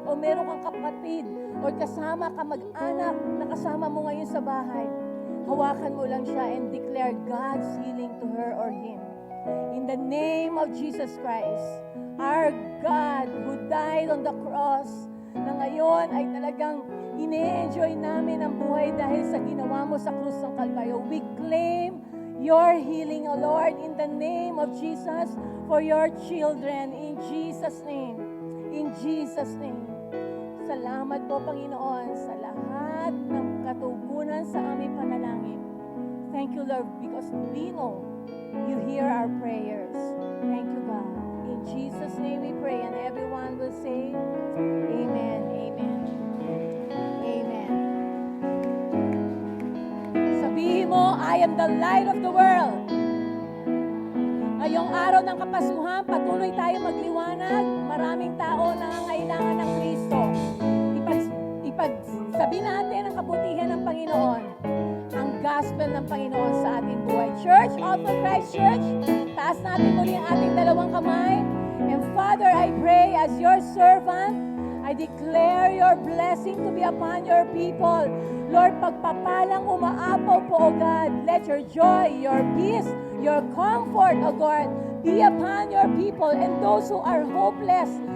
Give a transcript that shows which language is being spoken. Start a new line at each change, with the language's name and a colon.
Filipino: O meron kang kapatid o kasama ka mag-anak na kasama mo ngayon sa bahay, hawakan mo lang siya
English: and declare God's healing to her or him. In the name of Jesus Christ, our God who died on the cross,
Filipino: na ngayon ay talagang ine-enjoy namin ang buhay dahil sa ginawa mo sa krus ng Kalbaryo.
English: We claim your healing, O Lord, in the name of Jesus for your children. In Jesus' name. In Jesus' name.
Filipino: Salamat po, Panginoon, sa lahat ng katugunan sa aming panalangin.
English: Thank you, Lord, because we know you hear our prayers. Thank you, God. In Jesus' name we pray, and everyone will say, Amen, Amen, Amen.
Filipino: Sabihin mo,
English: I am the light of the world.
Filipino: Ngayong araw ng Kapaskuhan, patuloy tayo magliwanag. Maraming tao nangangailangan ng Kristo. Ipagsabi natin ang kabutihan ng Panginoon, ang gospel ng Panginoon sa ating buhay. Church, All for Christ Church, taas natin muli ang ating dalawang kamay.
English: And Father, I pray as your servant, I declare your blessing to be upon your people. Lord,
Filipino: pagpapalang umaapaw po,
English: O God. Let your joy, your peace, your comfort, O God, be upon your people and those who are hopeless.